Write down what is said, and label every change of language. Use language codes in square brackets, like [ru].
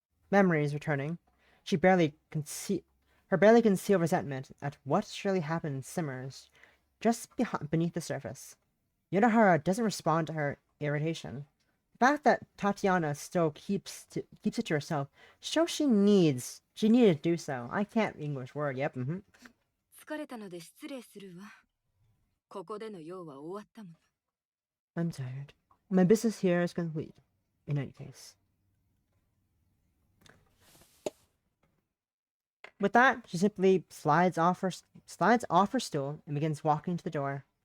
[en] Memories returning. Her barely concealed resentment at what surely happened simmers just beneath the surface. Yonohara doesn't respond to her irritation. The fact that Tatiana still keeps it to herself shows she needed to do so. I can't English word. Yep. [ja] 疲れたので失礼するわ。ここでの用は終わったもの。 [en] I'm tired. My business here is complete. In any case. With that, she simply slides off her stool and begins walking to the door.